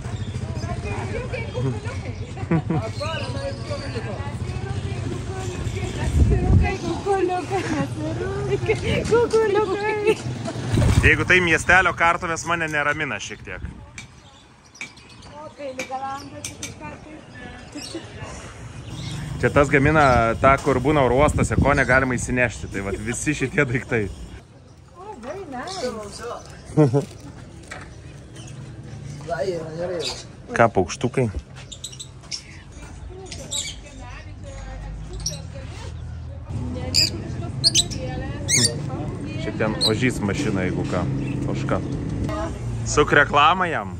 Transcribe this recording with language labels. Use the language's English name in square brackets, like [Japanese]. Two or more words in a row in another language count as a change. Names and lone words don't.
[Lithuanian] Jeigu tai miestelio kartuvės, mane neramina šiek tiek. Čia tas gamina tą, kur būna oro uostose, ko negalima įsinešti. Tai vat visi šitie daiktai. [English] Oh, very nice. [Lithuanian] Ką, paukštukai? Šiek ten ožys mašina, jeigu ką. Ožka. Suk reklamą jam.